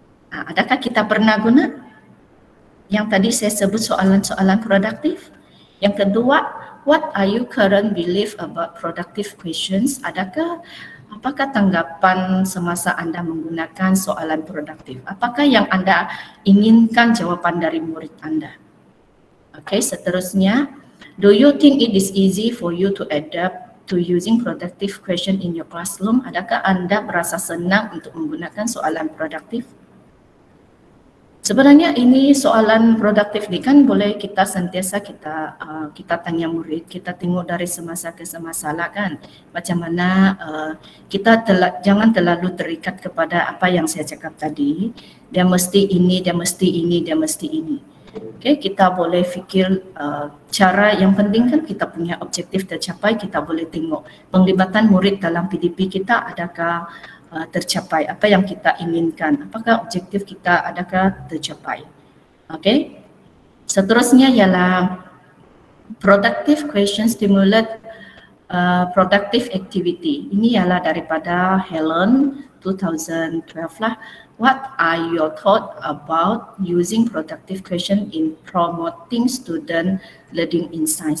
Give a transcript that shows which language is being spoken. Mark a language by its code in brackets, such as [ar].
[ms] Adakah kita pernah guna? Yang tadi saya sebut soalan-soalan produktif. Yang kedua, [en] what are you current belief about productive questions? [ms] Apakah tanggapan semasa anda menggunakan soalan produktif? Apakah yang anda inginkan jawapan dari murid anda? Okey, seterusnya, [en] do you think it is easy for you to adapt to using productive question in your classroom? [ms] Adakah anda merasa senang untuk menggunakan soalan produktif? Sebenarnya ini soalan produktif ni kan boleh kita sentiasa kita tanya murid, kita tengok dari semasa ke semasa lah kan. Macam mana kita jangan terlalu terikat kepada apa yang saya cakap tadi. Dia mesti ini, dia mesti ini, dia mesti ini. Okay, kita boleh fikir cara yang penting kan kita punya objektif tercapai, kita boleh tengok penglibatan murid dalam PDP kita adakah tercapai, apa yang kita inginkan, apakah objektif kita adakah tercapai. Okey. Seterusnya ialah [en] productive question stimulate productive activity. [ms] Ini ialah daripada Helen 2012 lah. [en] What are your thoughts about using productive question in promoting student learning in science?